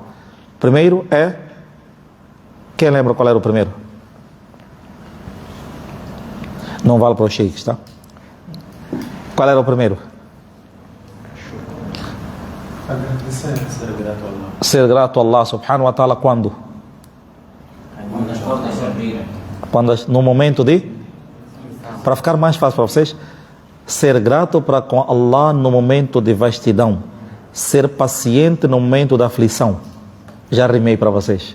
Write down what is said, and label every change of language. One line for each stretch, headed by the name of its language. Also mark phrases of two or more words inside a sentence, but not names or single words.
Portuguese: Primeiro é... Quem lembra qual era o primeiro? Não vale para os sheiks, tá? Qual era o primeiro? Ser grato a Allah
Arabic: سبحانه وتعالى
Portuguese: quando? No momento de... Para ficar mais fácil para vocês, ser grato para com Allah no momento de vastidão. Ser paciente no momento da aflição. Já rimei para vocês.